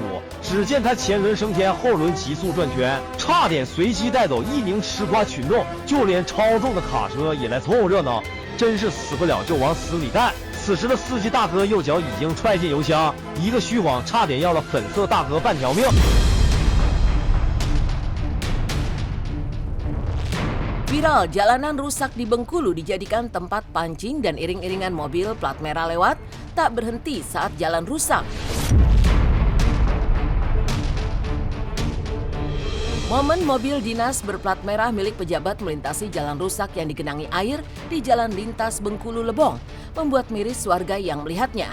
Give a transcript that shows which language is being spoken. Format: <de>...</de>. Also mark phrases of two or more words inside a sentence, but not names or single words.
<zh>只见他前轮升天，后轮急速转圈，差点随机带走一名吃瓜群众，就连超重的卡车也来凑合热闹，真是死不了就往死里干。此时的司机大哥右脚已经踹进油箱，一个虚晃差点要了粉色大哥半条命。</zh> <id>Viral, jalanan rusak di Bengkulu dijadikan tempat pancing dan iring-iringan mobil plat merah lewat tak berhenti saat jalan rusak. Momen mobil dinas berplat merah milik pejabat melintasi jalan rusak yang digenangi air di Jalan Lintas Bengkulu Lebong membuat miris warga yang melihatnya.</id>